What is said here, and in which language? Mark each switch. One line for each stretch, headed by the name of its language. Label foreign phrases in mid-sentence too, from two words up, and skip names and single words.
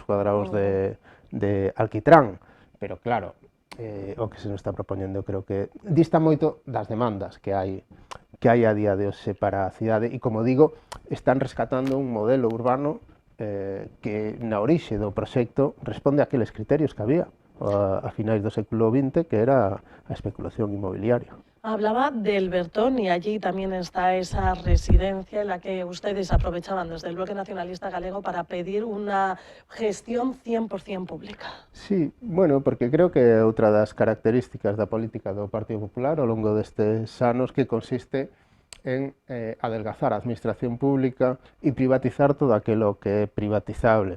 Galician: cuadrados de alquitrán, pero claro, o que se nos está propoñendo creo que dista moito das demandas que hai a día de hoxe para a cidade e, como digo, están rescatando un modelo urbano que na orixe do proxecto responde a aqueles criterios que había a finais do século XX, que era a especulación inmobiliaria.
Spanish: Hablaba del Bertón y allí también está esa residencia en la que ustedes aprovechaban desde el Bloque Nacionalista Galego para pedir una gestión 100% pública. Sí, bueno,
Galician: porque creo que é outra das características da política do Partido Popular ao longo destes anos que consiste en adelgazar a administración pública e privatizar todo aquilo que é privatizable.